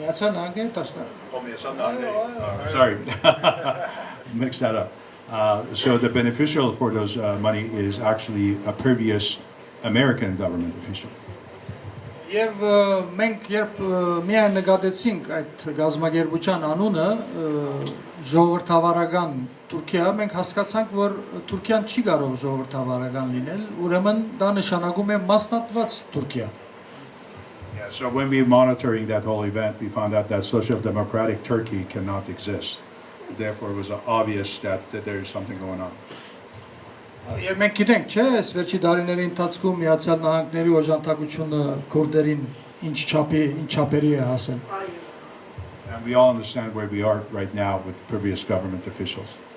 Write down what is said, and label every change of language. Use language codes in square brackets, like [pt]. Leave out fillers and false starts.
[en] Sorry, mixed that up. So the beneficial for those money is actually a previous American government official. [hy] Եվ մենք երբ միայն նկատեցինք այդ գազագերբության անունը ժողովրդավարական Թուրքիա, մենք հասկացանք, որ Թուրքիան չի կարող ժողովրդավարական լինել, ուրեմն դա նշանակում է մասնատված Թուրքիա. [en] So when we were monitoring that whole event, we found out that social democratic Turkey cannot exist. Therefore, it was obvious that there is something going on. [hy] Եվ մենք գիտենք, չէ, այս վերջի տարիների ընթացքում Միացյալ Նահանգների օժանդակությունը քուրդերին ինչ չափերի է հասել. [en] And we all understand where we are right now with the previous government officials.